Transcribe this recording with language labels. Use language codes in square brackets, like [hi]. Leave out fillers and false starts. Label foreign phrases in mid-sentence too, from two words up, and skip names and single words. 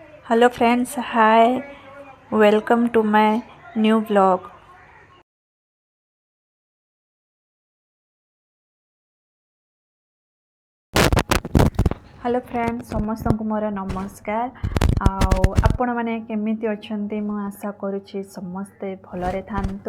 [en] Hello friends, hi, welcome to my new vlog. Hello friends [or] ସମସ୍ତ ମୋର ନମସ୍କାର ଆପଣ ମାନେ କେମିତି ଅଛନ୍ତି ମୁଁ ଆଶା କରୁଛି ସମସ୍ତେ ଭଲରେ ଥାଆନ୍ତୁ।